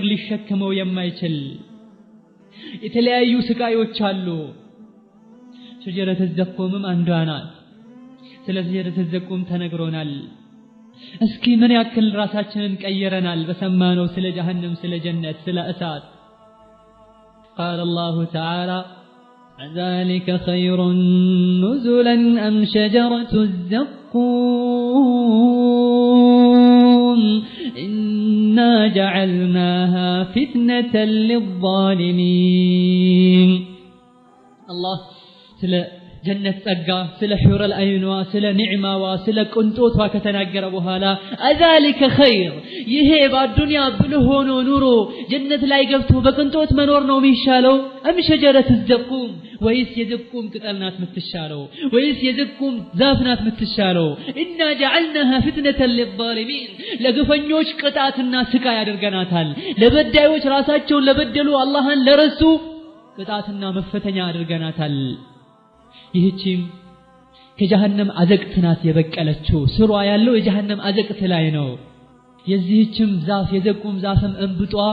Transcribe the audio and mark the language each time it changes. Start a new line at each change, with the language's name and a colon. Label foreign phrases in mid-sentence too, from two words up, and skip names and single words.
Amharic: ሊሸከመው የማይችል የተለያዩ ስቃዮች አሉ ሸጀረተ ዘቁምም አንዷ ናት ስለ
Arabic: شجرة الزقوم
Amharic: ተነግሮናል እስኪ ምን ያክል ራሳችንን ቀየረናል በሰማነው ስለ ጀሃነም ስለ ጀነት ስለ እሳት
Arabic: قال الله تعالى ذلك خير نزلا أم شجرة الزقوم جعلناها فتنة للظالمين الله
Amharic: ስለ ጀነት ጸጋ ስለ ሑረል አይኗ ስለ ኒዕማዋ ስለ ቅንጦቷ ከተናገረ በኋላ
Arabic: أذلك خير
Amharic: ይሄ በአዱንያ ብልህ ሆኖ ኑሮ ጀነት ላይ ገብቶ በቅንጦት መኖር ነው የሚሻለው
Arabic: أم شجرة
Amharic: ዘቁም ወይስ የዘቁም ቅጠል ናት የምትሻለው ወይስ የዘቁም ዛፍ ናት የምትሻለው
Arabic: إنا جعلناها فتنة للظالمين
Amharic: ለግፈኞች ቅጣትና ስቃይ አድርገናታል ለበዳዮች ራሳቸውን ለበደሉ አላህን ለረሱ ቅጣትና መፈተኛ አድርገናታል ይህቺም ከጀሃነም አዘቅት ናት የበቀለችው ስሯ ያለው የጀሃነም አዘቅት ላይ ነው የዚህችም ዛፍ የዘቁም ዛፍም እንብጧ